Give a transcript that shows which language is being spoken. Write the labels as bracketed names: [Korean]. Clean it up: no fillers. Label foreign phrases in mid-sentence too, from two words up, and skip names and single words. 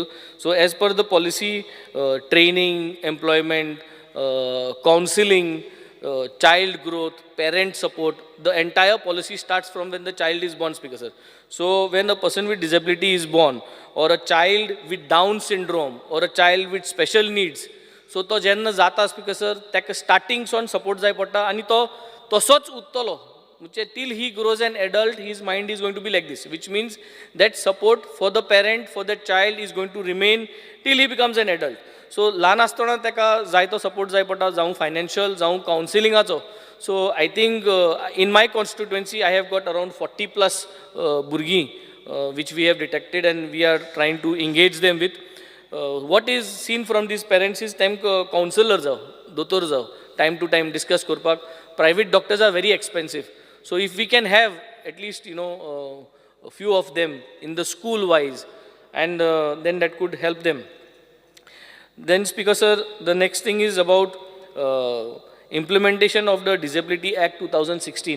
[English] So as per the policy, training, employment, counseling, child growth, parent support, the entire policy starts from when the child is born, Speaker sir. So when a person with disability is born, or a child with Down syndrome, or a child with special needs, so [Konkani] to jenna jata, [English] Speaker sir, [Konkani] taka starting son support jay पडटा आणि तो तसोच उरतलो. [English] Till he grows an adult, his mind is going to be like this, which means that support for the parent, for that child is going to remain till he becomes an adult. [Konkani] So ल्हान आसतना ताका जाय तो सपोर्ट जाय पडटा, जावं फायनान्शियल, जावं कावन्सिलिंगाचो. [English] So I think in my constituency I have got around 40 plus भुरगीं which we have detected and we are trying to engage them with. What is seen from these parents is [Konkani] तांकां counselor जाव, दोतोर जाव, [English] time to time discuss करपाक. Private doctors are very expensive. So if we can have at least, a few of them in the school wise, and then that could help them. Then, Speaker Sir, the next thing is about implementation of the Disability Act 2016.